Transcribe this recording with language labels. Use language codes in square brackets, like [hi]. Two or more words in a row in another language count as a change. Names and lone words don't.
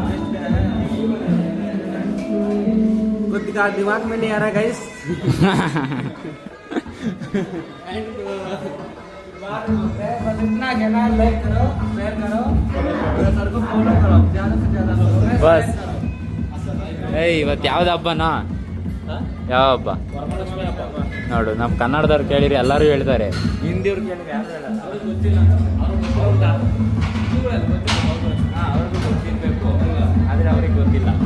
[hi] कुछ दिमाग में नहीं आ रहा गाइस. [kn] बस ಇವತ್ತು ಯಾವ್ದು ಹಬ್ಬನಾ? ಯಾವ ಹಬ್ಬ ನೋಡು, ನಮ್ಮ ಕನ್ನಡದವ್ರು ಕೇಳಿರಿ ಎಲ್ಲರೂ ಹೇಳ್ತಾರೆ, ಹಿಂದಿಯವ್ರು ಕೇಳಿರಿ ಯಾರು ಹೇಳಲ್ಲ. ಅವ್ರಿಗೆ ಗೊತ್ತಿಲ್ಲ, ಅವ್ರಿಗೂ ಗೊತ್ತಿರಬೇಕು, ಆದರೆ ಅವ್ರಿಗೆ ಗೊತ್ತಿಲ್ಲ.